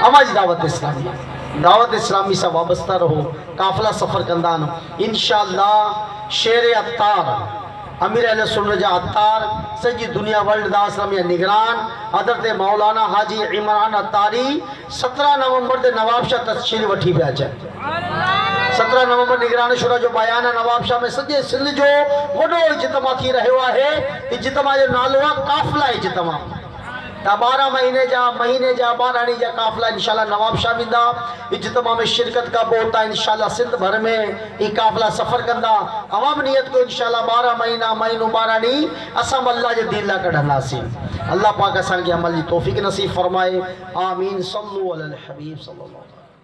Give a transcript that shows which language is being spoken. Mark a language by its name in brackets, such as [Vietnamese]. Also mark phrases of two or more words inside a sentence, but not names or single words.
[Sindhi] अमा जी दावत इस्लामी, दावत इस्लामी सां वाबस्ता रहो, काफ़िला सफ़र कंदा आहिनि इंशाअल्लाह। शेर अत्तार, अमीर अहले सुन्नत जा अत्तार, सॼी दुनिया वर्ल्ड दावत इस्लामी निगरान हज़रत मौलाना हाजी इमरान अत्तारी 17 नवंबर ते नवाबशाह तशरीफ़ वठी पिया अचनि। 17 नवंबर निगरानी शुरा जो बयान है नवाब शाह में सजे सिंध जो वडो इज्तिमा थी रहियो आहे। इज्तिमा जो नालो आहे काफिला इज्तिमा। 12 महीने जा 12 ॾींहं जा काफिला इंशाल्लाह नवाब शाह वेंदा इज्तिमा में शिरकत का पोता इंशाल्लाह सिंध भर में ई काफिला सफ़र कंदा। अवाम नियत को इंशाल्लाह 12 महीना 12 ॾींहं असां अल्लाह जे दीन लाइ कढंदासीं। अल्लाह पाक असांखे अमल जी तौफ़ीक़ नसीब फरमाए। आमीन। [Arabic] صلوا على الحبيب صلى الله